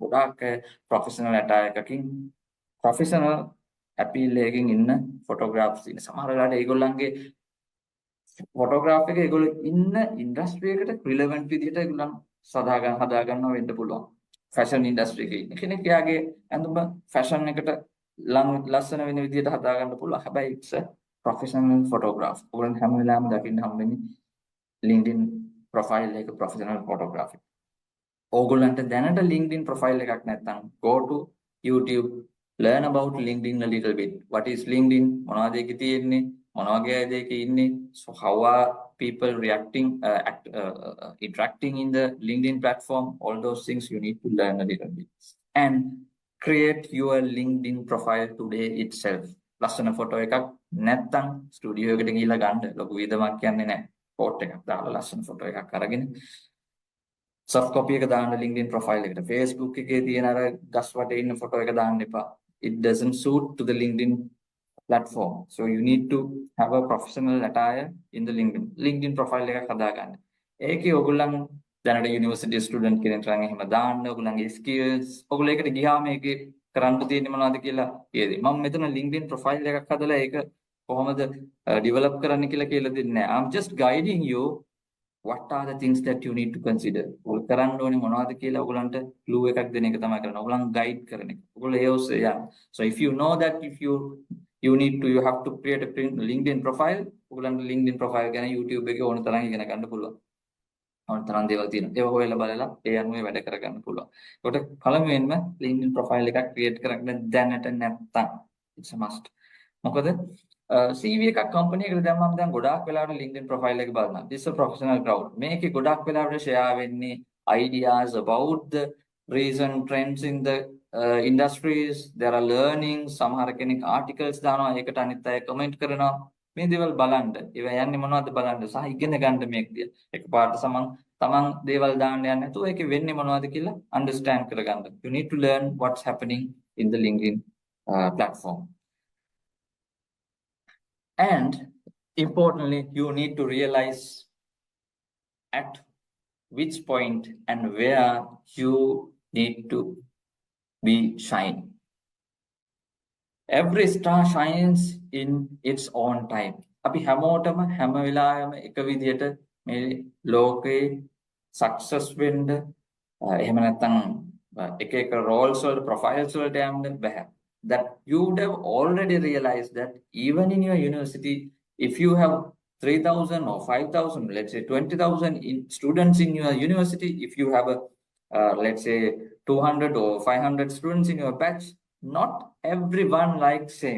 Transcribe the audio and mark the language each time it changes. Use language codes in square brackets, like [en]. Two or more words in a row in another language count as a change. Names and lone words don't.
[si] ගොඩාක් [en] professional attire [si] එකකින් [en] professional appeal [si] එකකින් ඉන්න photographs ඉන්න. සමහර වෙලාවට ඒගොල්ලන්ගේ photograph එක ඒගොල්ලෝ ඉන්න industry එකට relevant විදිහට ඒගොල්ලන් හදා ගන්නවා වෙන්න පුළුවන්. [en] fashion industry [si] එකේ ඉන්න කෙනෙක් එයාගේ ඇඳුම fashion එකට ලස්සන වෙන විදිහට හදා ගන්න පුළුවන්. [en] හැබැයි it's a professional photograph. [si] ඔයගොල්ලන් හැම වෙලාවෙම දකින්න හම්බෙන්නේ LinkedIn profile එක [en] professional photography. [si] ඕගොල්ලන්ට දැනට LinkedIn profile එකක් නැත්නම් [en] go to YouTube, learn about LinkedIn a little bit. What is LinkedIn? [si] මොනවද ඒකේ තියෙන්නේ? මොන වගේ අයද ඒකේ ඉන්නේ? [en] So how are people reacting, interacting in the LinkedIn platform? All those things you need to learn a little bit. And create your LinkedIn profile today itself. [si] ලස්සන ෆොටෝ එකක් නැත්නම් ස්ටුඩියෝ එකට ගිහිල්ලා ගන්න ලොකු වියදමක් යන්නේ නැහැ. ෆෝටෝ එකක් දාලා ලස්සන ෆොටෝ එකක් අරගෙන [en] soft copy [si] එක දාන්න LinkedIn profile එකට. Facebook එකේ තියෙන අර ගස් වටේ ඉන්න ෆොටෝ එක දාන්න එපා. [en] It doesn't suit to the LinkedIn platform. So you need to have a professional attire in the LinkedIn profile [si] එකක් හදාගන්න. ඒකේ ඔයගොල්ලන් දැනට [en] university student [si] කෙනෙක් නම් එහෙම දාන්න ඔයගොල්ලන්ගේ skills ඔයගොල්ලෝ ඒකට ගියාම ඒකේ කරන්න තියෙන්නේ මොනවද කියලා කියදී. මම මෙතන LinkedIn profile එකක් හදලා ඒක කොහොමද develop කරන්න කියලා දෙන්නේ නැහැ. [en] I'm just guiding you what are the things that you need to consider. [si] ඔයගොල්ලෝ කරන්න ඕනේ මොනවද කියලා ඔයගොල්ලන්ට clue එකක් දෙන එක තමයි කරන්නේ. ඔයගොල්ලන් guide කරන එක. ඔයගොල්ලෝ ඒ ඔස්සේ යන්න. [en] So if you know that if you have to create a LinkedIn profile, [si] ඔයගොල්ලන්ට LinkedIn profile ගැන YouTube එකේ ඕන තරම් ඉගෙන ගන්න පුළුවන්. ඕන තරම් දේවල් තියෙනවා. ඒව හොයලා බලලා ඒ අනුව වැඩ කරගන්න පුළුවන්. ඒකට පළමුවෙන්ම LinkedIn profile එකක් create කරගන්න දැනට නැත්තම් [en] it's a must. [si] මොකද CV එකක් company එකට දැම්මම දැන් ගොඩාක් වෙලාවට LinkedIn profile එක බලනවා. [en] This is a professional crowd. [si] මේකේ ගොඩාක් වෙලාවට share වෙන්නේ [en] ideas about the recent trends in the industries. There are learnings. [si] සමහර කෙනෙක් articles දානවා. ඒකට අනිත් අය comment කරනවා. මේ දේවල් බලන්න. ඒවා යන්නේ මොනවද බලන්න සහ ඉගෙන ගන්න මේක දිහා. එකපාරට තමන් දේවල් දාන්න යන්නේ නැතුව ඒකේ වෙන්නේ මොනවද කියලා understand කරගන්න. [en] You need to learn what's happening in the LinkedIn platform. And importantly, you need to realize at which point and where you need to be shine. Every star shines in its own time. [si] අපි හැමෝටම හැම වෙලාවෙම එක විදියට මේ ලෝකේ success වෙන්න එහෙම නැත්නම් එක roles වල profiles වලට යන්න බෑ. [en] That you would have already realized that even in your university, if you have 3,000 or 5,000, let's say 20,000 students in your university, if you have let's say 200 or 500 students in your batch, not everyone likes same.